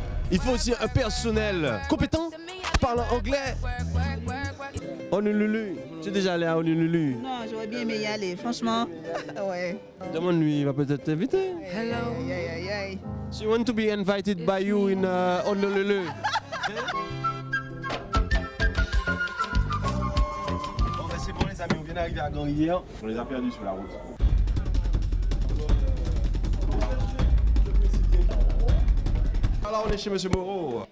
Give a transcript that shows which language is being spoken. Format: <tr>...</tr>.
<fr>Il faut aussi un personnel compétent, parlant anglais. Honolulu, tu es déjà allé à Honolulu? Non, j'aurais bien aimé y aller, franchement. Ouais. Demande-lui, il va peut-être t'inviter.</fr> <en>Hello. Yeah. She want to be invited by you in Honolulu.</en> <fr>Bon, ben c'est bon les amis, on vient d'arriver à Grand-Rivière. On les a perdus sur la route. Alors on est chez Monsieur Moreau.</fr>